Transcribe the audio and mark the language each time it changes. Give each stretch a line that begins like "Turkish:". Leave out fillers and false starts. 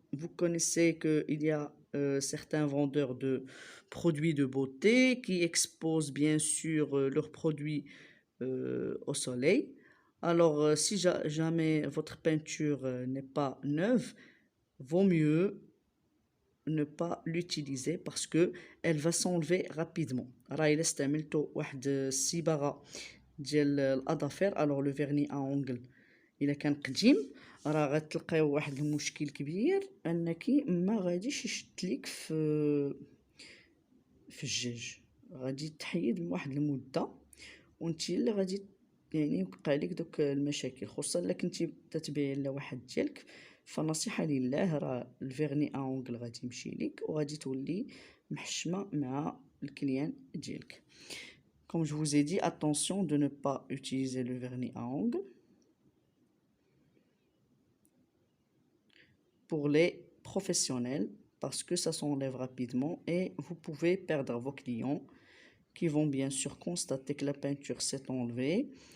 French: Vous connaissez qu'il y a certains vendeurs de produits de beauté qui exposent bien sûr leurs produits au soleil. Alors si jamais votre peinture n'est pas neuve, vaut mieux ne pas l'utiliser parce que elle va s'enlever rapidement.
Arabic: راهي الا استعملتوا واحد الصباغه ديال الاظافر
French: alors le vernis à ongles
Arabic: الا كان قديم راه غتلقاو واحد المشكل كبير انك ما غاديش يشد ليك في الجاج، غادي تحيد من واحد المده وانت اللي غادي يعني يوقع لك دوك المشاكل، خصوصا الا كنتي تتبيعي لواحد ديالك. فنصيحه لله راه الفيرني اونغل غادي يمشي لك وغادي تولي محشمه مع الكليان ديالك.
French: Comme je vous ai dit, attention de ne pas utiliser le vernis à ongles pour les professionnels parce que ça s'enlève rapidement et vous pouvez perdre vos clients qui vont bien sûr constater que la peinture s'est enlevée.